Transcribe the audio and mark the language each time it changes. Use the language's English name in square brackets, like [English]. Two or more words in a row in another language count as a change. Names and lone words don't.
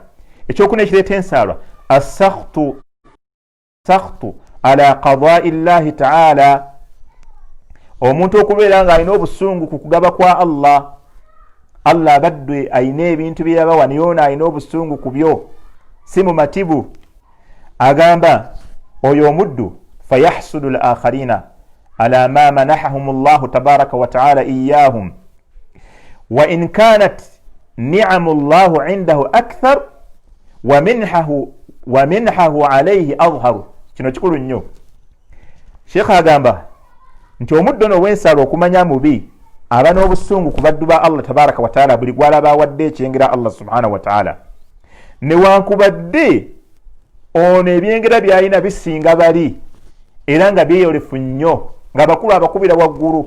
[Ganda] Ekyokuna ekireeta ensaalwa [Arabic] السخط على قضاء الله تعالى, [Ganda] omuntu okubeera nga alina obusungu ku kugaba kwa Allah. Allah abadde ayina ebintu bye yabawa, naye ono alina obusungu ku byo, si mumatibu. Agamba oyo omuddu [Arabic] فيحسد الآخرين على ما منحهم الله تبارك وتعالى إياهم وإن كانت نعم الله عنده أكثر ومنحه عليه أظهر. [Ganda] Kino kikulu nnyo. Sheikh agamba nti omuddu ono w'ensalo okumanya mubi aba n'obusungu ku baddu ba Allah [Arabic] تبارك وتعالى [Ganda] buli gw'alaba awadde ekyengera Allah [Arabic] سبحانه وتعالى, [Ganda] newankubadde ono ebyengera by'alina bisinga bali era nga byeyolefu nnyo, ng'abakulu abakubira waggulu.